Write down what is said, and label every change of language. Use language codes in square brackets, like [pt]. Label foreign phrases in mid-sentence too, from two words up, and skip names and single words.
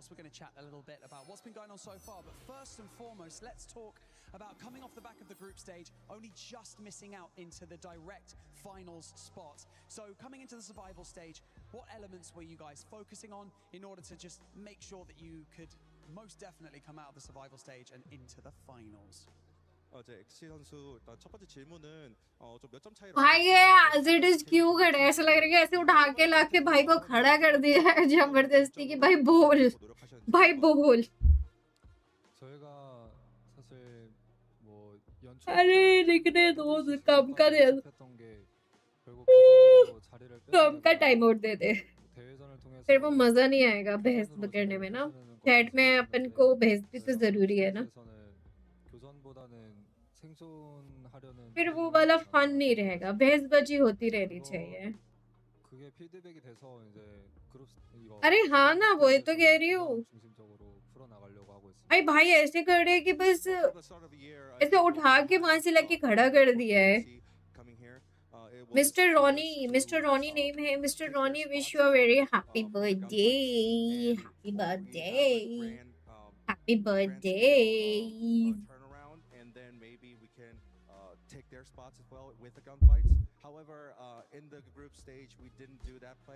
[en] We're going to chat a little bit about what's been going on so far. But first and foremost, let's talk about coming off the back of the group stage, only just missing out into the direct finals spot. So coming into the survival stage, what elements were you guys focusing on in order to just make sure that you could most definitely come out of the survival stage and into the finals? [ko] 엑시 선수 일단 첫 번째 질문은 좀 몇 점 차이로 [hi] भाई ये [en] as it is [hi] क्यों खड़े? ऐसा लग रहा है कि ऐसे उठा के ला के भाई को खड़ा कर दिया है जबरदस्ती कि भाई बोल. [ko] 저희가 사실 뭐 [hi] अरे लिखने दो कम का दे दो. कम का [en] time out [hi] दे दे. फिर वो मजा नहीं आएगा बहस करने में ना. चैट में अपन को बहस भी तो जरूरी है ना. फिर वो वाला फन नहीं रहेगा. बहसबाजी होती रहनी चाहिए. अरे हाँ ना, वो तो कह रही हूँ. अरे भाई ऐसे कर रहे कि बस ऐसे उठा के वहां से लाके खड़ा कर दिया है. मिस्टर रॉनी नेम है. मिस्टर रॉनी, [en] Wish you a very happy birthday. Happy birthday. Happy birthday. take their spots as well with the gunfights. However, in the group stage, we didn't do that play.